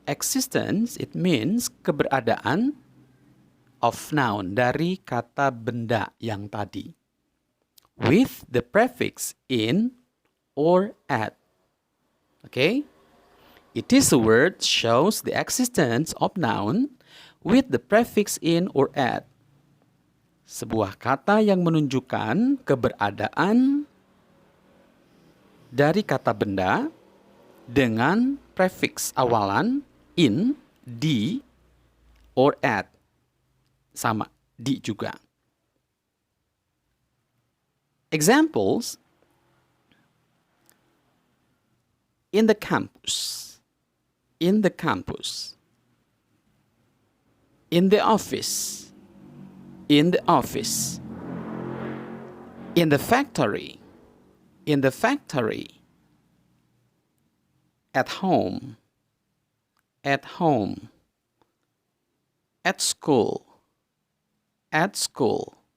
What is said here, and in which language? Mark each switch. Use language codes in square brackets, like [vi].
[en] Existence, it means [id] keberadaan of noun, dari kata benda yang tadi. [en] With the prefix in or at. Okay? It is a word shows the existence of noun with the prefix in or at. [id] Sebuah kata yang menunjukkan keberadaan dari kata benda dengan prefix awalan in, di, or at. Sama, di juga. [en] Examples, in the campus, in the campus, in the office, in the office, in the factory, in the factory, at home, at home, at school, at school.